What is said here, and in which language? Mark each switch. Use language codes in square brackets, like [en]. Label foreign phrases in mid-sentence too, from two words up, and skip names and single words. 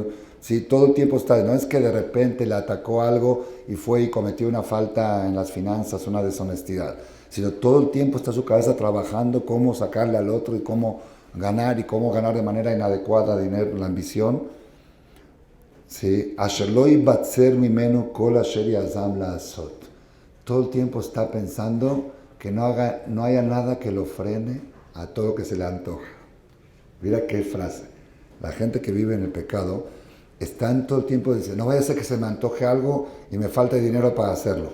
[es] Sí, todo el tiempo está, no es que de repente le atacó algo y fue y cometió una falta en las finanzas, una deshonestidad, sino todo el tiempo está su cabeza trabajando cómo sacarle al otro y cómo ganar de manera inadecuada dinero, la ambición. Sí, [he] אשר לא יבצר ממנו כל אשר יזם לעשות. [es] Todo el tiempo está pensando que no haya nada que lo frene a todo lo que se le antoja. Mira qué frase. La gente que vive en el pecado están todo el tiempo diciendo, no vaya a ser que se me antoje algo y me falte dinero para hacerlo.